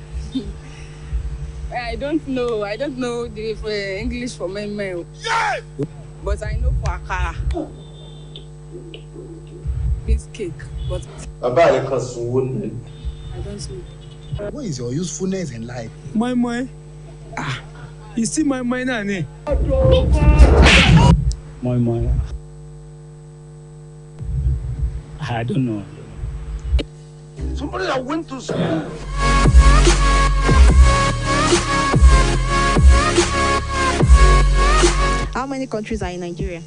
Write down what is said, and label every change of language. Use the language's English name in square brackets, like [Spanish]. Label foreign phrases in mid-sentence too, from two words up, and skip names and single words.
[English] I don't know the English for my mail. Yeah! But I know for akara. Beans cake, but I don't know. What is your usefulness in life? My moi. You see my moi now, ne? Moi moi. I don't know. Somebody that went to school. How many countries are in Nigeria?